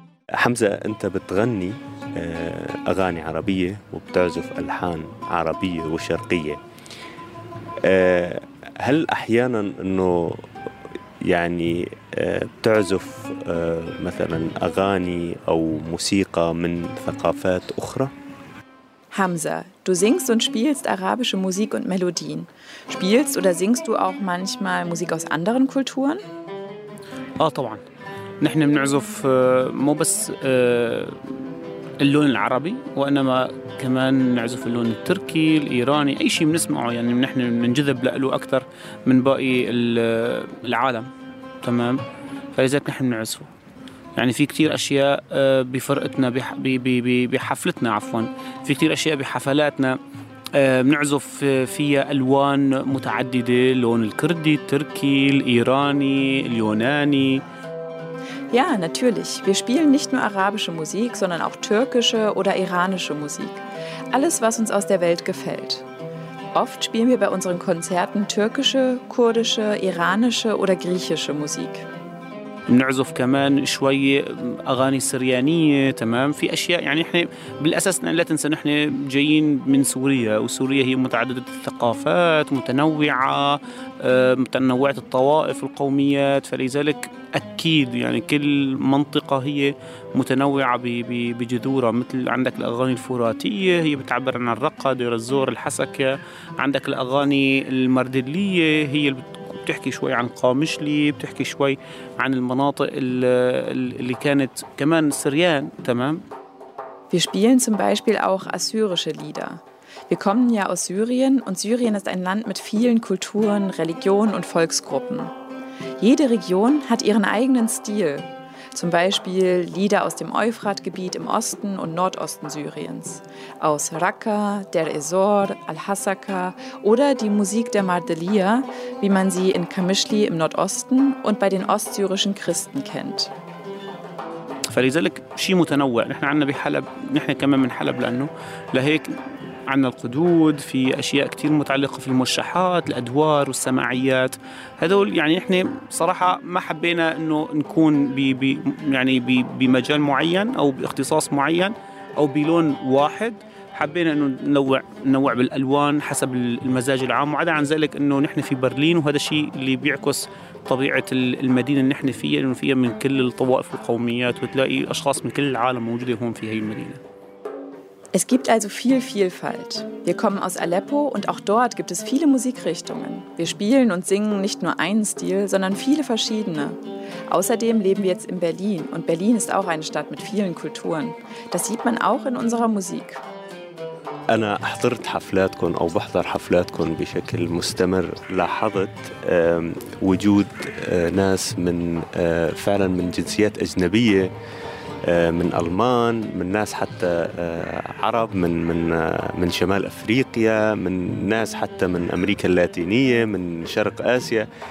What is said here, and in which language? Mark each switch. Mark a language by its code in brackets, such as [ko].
[ar] حمزة، أنت بتغني أغاني عربية وبتعزف ألحان عربية وشرقية، هل أحياناً أنه يعني بتعزف مثلاً أغاني أو موسيقى من ثقافات أخرى؟ [de] حمزة، du singst und spielst arabische Musik und Melodien. Spielst oder singst du auch manchmal Musik aus anderen Kulturen? [ar] آه طبعاً، نحن بنعزف مو بس اللون العربي، وإنما كمان نعزف اللون التركي، الإيراني، أي شيء بنسمعه، يعني نحن منجذب له أكثر من باقي العالم، تمام؟ فلذلك نحن بنعزفه. يعني في كتير أشياء بفرقتنا بحفلتنا عفواً، في كتير أشياء بحفلاتنا بنعزف فيها ألوان متعددة، لون الكردي، التركي، الإيراني، اليوناني. [de] Ja, natürlich. Wir spielen nicht nur arabische Musik, sondern auch türkische oder iranische Musik. Alles, was uns aus der Welt gefällt. Oft spielen wir bei unseren Konzerten türkische, kurdische, iranische oder griechische Musik. [ar] بنعزف كمان شوي أغاني سريانية، تمام؟ في أشياء يعني إحنا بالأساس لا تنسى نحن جايين من سوريا، وسوريا هي متعددة الثقافات، متنوعة، متنوعة الطوائف والقوميات، فلذلك أكيد يعني كل منطقة هي متنوعة بجذورها، مثل عندك الأغاني الفراتية هي بتعبر عن الرقة، دير الزور، الحسكة، عندك الأغاني المردلية هي بتحكي شوي عن قامشلي، بتحكي شوي عن المناطق اللي كانت كمان سريان، تمام؟ [de] Wir spielen zum Beispiel auch assyrische Lieder. Wir kommen ja aus Syrien und Syrien ist ein Land mit vielen Kulturen, Religionen und Volksgruppen. Jede Region hat ihren eigenen Stil. Zum Beispiel Lieder aus dem Euphratgebiet im Osten und Nordosten Syriens. Aus Raqqa, Der Ezzor, Al-Hasaka oder die Musik der Mardeliya, wie man sie in Kamischli im Nordosten und bei den ostsyrischen Christen kennt. [ar] فلذلك شيء متنوع. نحن عنا بحلب، نحن كمان من حلب، لأنه لهيك عنا القدود، في أشياء كتير متعلقة في الموشحات، الأدوار والسماعيات، هذول يعني إحنا صراحة ما حبينا إنه نكون بمجال معين أو باختصاص معين أو بلون واحد، حبينا إنه ننوع بالألوان حسب المزاج العام، وعدا عن ذلك إنه نحن في برلين، وهذا الشيء اللي بيعكس طبيعة المدينة اللي نحن فيها، لأنه فيها من كل الطوائف والقوميات، وتلاقي أشخاص من كل العالم موجودة هون في هاي المدينة. [de] Es gibt also viel Vielfalt. Wir kommen aus Aleppo und auch dort gibt es viele Musikrichtungen. Wir spielen und singen nicht nur einen Stil, sondern viele verschiedene. Außerdem leben wir jetzt in Berlin und Berlin ist auch eine Stadt mit vielen Kulturen. Das sieht man auch in unserer Musik. [ar] أنا حضرت حفلاتكم أو بحضر حفلاتكم بشكل مستمر، لاحظت وجود ناس من فعلا من جنسيات أجنبية، من ألمان، من ناس حتى عرب، من شمال أفريقيا، من ناس حتى من أمريكا اللاتينية، من شرق آسيا.